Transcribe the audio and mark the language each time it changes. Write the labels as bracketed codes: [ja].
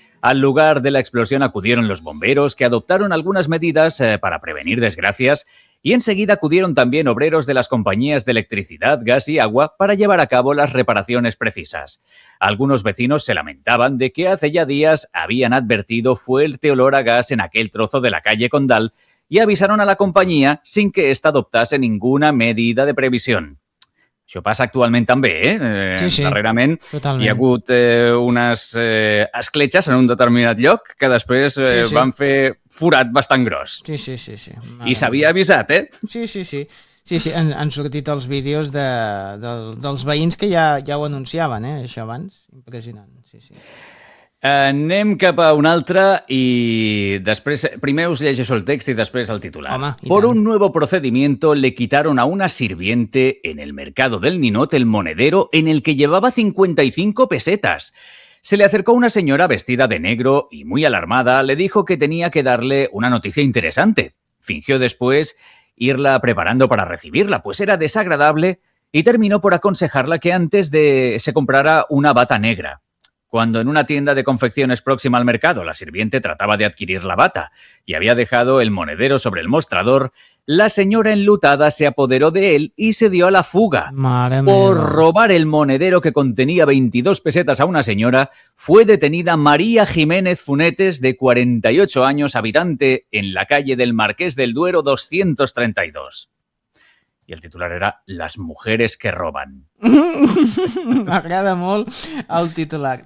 [es] Al lugar de la explosión acudieron los bomberos, que adoptaron algunas medidas para prevenir desgracias, y enseguida acudieron también obreros de las compañías de electricidad, gas y agua para llevar a cabo las reparaciones precisas. Algunos vecinos se lamentaban de que hace ya días habían advertido fuerte olor a gas en aquel trozo de la calle Condal y avisaron a la compañía sin que ésta adoptase ninguna medida de previsión. [ca] Això passa actualment també, sí, darrerament. Totalment. Hi ha hagut unes escletxes en un determinat lloc que després van fer forat bastant gros. Sí. I s'havia avisat, eh? Sí. Sí, han sortit els vídeos dels veïns que ja ho anunciaven, això abans. Impressionant, sí. Anem cap a un altre i després, primer us llegeixo el text i després el titular. Home, [es] por un nuevo procedimiento le quitaron a una sirviente en el mercado del Ninot el monedero en el que llevaba 55 pesetas. Se le acercó una señora vestida de negro y muy alarmada le dijo que tenía que darle una noticia interesante. Fingió después irla preparando para recibirla, pues era desagradable y terminó por aconsejarla que antes de se comprara una bata negra. Cuando en una tienda de confecciones próxima al mercado la sirviente trataba de adquirir la bata y había dejado el monedero sobre el mostrador, la señora enlutada se apoderó de él y se dio a la fuga. Madre mía. Por robar el monedero que contenía 22 pesetas a una señora, fue detenida María Jiménez Funetes, de 48 años, habitante en la calle del Marqués del Duero 232. [ca] I el titular era Les mujeres que roben. M'agrada molt el titular.